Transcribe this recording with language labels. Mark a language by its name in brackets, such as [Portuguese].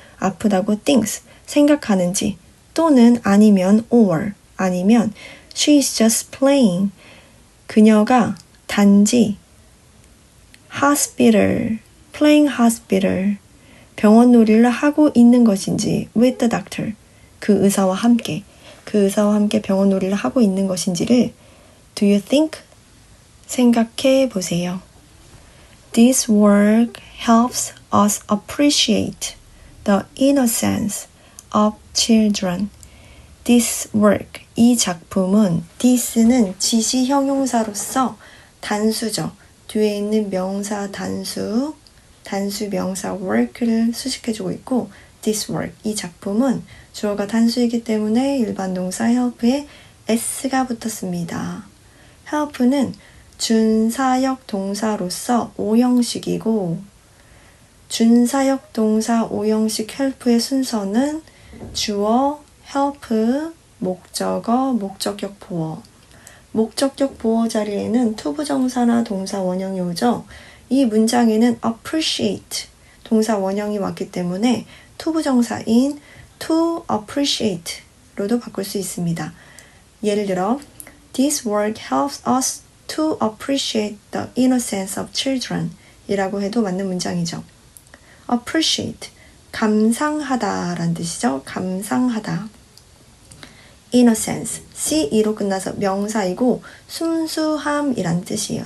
[Korean] 아프다고 thinks 생각하는지 또는 아니면 or 아니면 [English] she is just playing [Korean] 그녀가 단지 hospital [English] playing hospital [Korean] 병원 놀이를 하고 있는 것인지 [English] with the doctor [Korean] 그 의사와 함께 병원 놀이를 하고 있는 것인지를 [English] do you think [Korean] 생각해 보세요. [English] This work helps us appreciate the innocence of children. This work, [Korean] 이 작품은 this는 지시 형용사로서 단수죠. 뒤에 있는 명사 단수 명사 work를 수식해주고 있고 this work, 이 작품은 주어가 단수이기 때문에 일반 동사 help에 s가 붙었습니다. help는 준사역 동사로서 5형식이고 준사역 동사 5형식 help의 순서는 주어, help, 목적어, 목적격 보어. 목적격 보어 자리에는 투부정사나 동사 원형이 오죠. 이 문장에는 appreciate 동사 원형이 왔기 때문에 투부정사인 [English] to appreciate [Korean] 로도 바꿀 수 있습니다. 예를 들어 [English] This work helps us to appreciate the innocence of children [Korean] 이라고 해도 맞는 문장이죠. appreciate 감상하다 라는 뜻이죠. 감상하다. innocence CE로 끝나서 명사이고 순수함이란 뜻이에요.